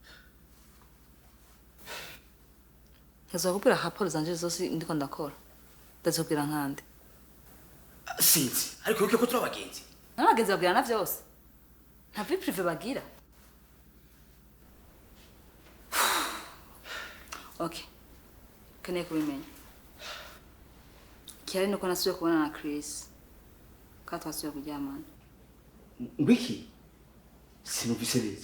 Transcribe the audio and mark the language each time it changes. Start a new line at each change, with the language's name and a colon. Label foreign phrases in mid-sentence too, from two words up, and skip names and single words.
Rundi: Yazakubwira raporo zanje zose ndiko ndakora. Ndazobwira nkande. Sinzi ariko yuko turi abagenzi. N'abagenzi babwirana vyose. Nta
French: vie privé
Rundi: bagira. Okay. Keneye kubimenya. Kiyari nuko nasubiye kubona na Chris. Kandi twasubiye kuryamana. Ngwiki? Sinumvise neza.